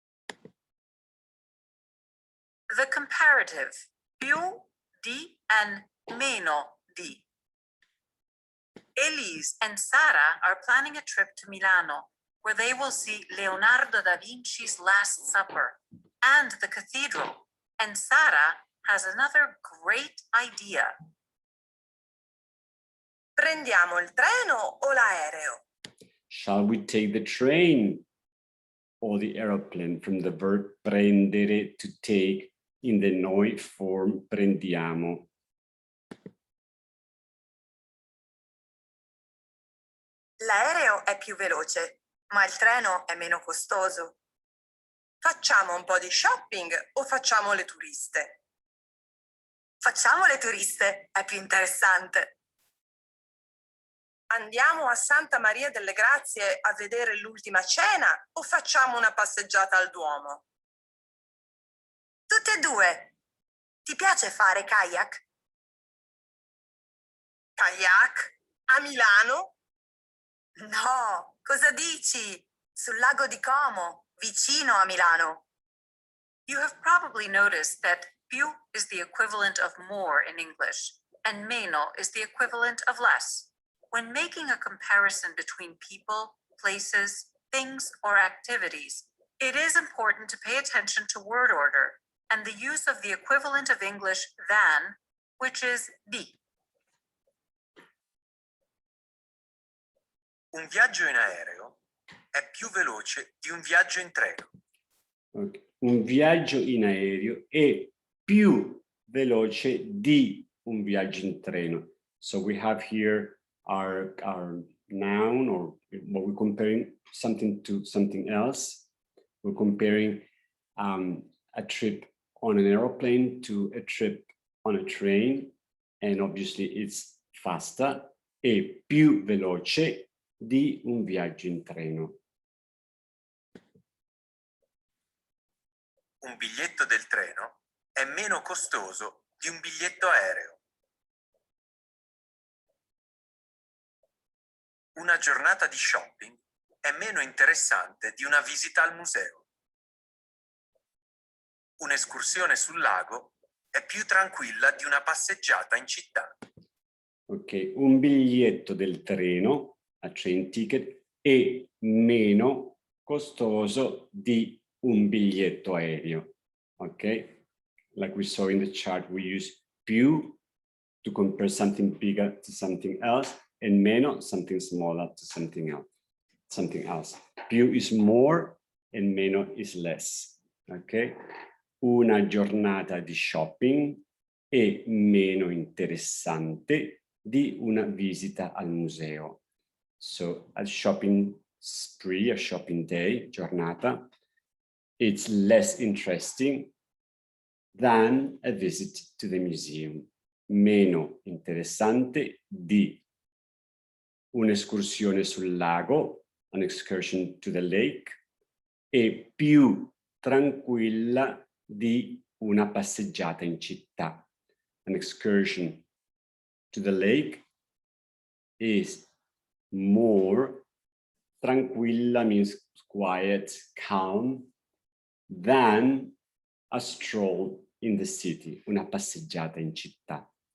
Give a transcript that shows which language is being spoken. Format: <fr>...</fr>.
<en>The comparative, più di and meno di. Elise and Sara are planning a trip to Milano, where they will see Leonardo da Vinci's Last Supper and the cathedral. And Sara has another great idea.</en> <it>Prendiamo il treno o l'aereo?</it> <en>Shall we take the train or the aeroplane? From the verb prendere, to take, in the noi form prendiamo.</en> <it>L'aereo è più veloce, ma il treno è meno costoso. Facciamo un po' di shopping o facciamo le turiste? Facciamo le turiste, è più interessante. Andiamo a Santa Maria delle Grazie a vedere l'ultima cena o facciamo una passeggiata al Duomo? Tutte e due. Ti piace fare kayak? Kayak? A Milano? No, cosa dici? Sul lago di Como, vicino a Milano.</it> <en>You have probably noticed that più is the equivalent of more in English, and meno is the equivalent of less. When making a comparison between people, places, things, or activities, it is important to pay attention to word order and the use of the equivalent of English than, which is di.</en> <it>Un viaggio in aereo è più veloce di un viaggio in treno.</it> <en>Okay.</en> <it>Un viaggio in aereo è più veloce di un viaggio in treno.</it> <en>So we have here our noun, or what we're comparing something to something else. We're comparing a trip on an aeroplane to a trip on a train, and obviously it's faster,</en> <it>è più veloce di un viaggio in treno. Un biglietto del treno è meno costoso di un biglietto aereo. Una giornata di shopping è meno interessante di una visita al museo. Un'escursione sul lago è più tranquilla di una passeggiata in città. Ok, un biglietto del treno,</it> <en>a train ticket,</en> <it>è meno costoso di un biglietto aereo.</it> <en>Ok, like we saw in the chart, we use più to compare something bigger to something else, and meno, something smaller, to something else. Più is more and meno is less.</en> <it>Ok, una giornata di shopping è meno interessante di una visita al museo.</it> <en>So a shopping spree, a shopping day, giornata, it's less interesting than a visit to the museum.</en> <it>Meno interessante di un'escursione sul lago,</it> <en>an excursion to the lake,</en> <it>e più tranquilla di una passeggiata in città.</it> <en>An excursion to the lake is more tranquilla, means quiet, calm, than a stroll in the city,</en> <it>una passeggiata in città.</it>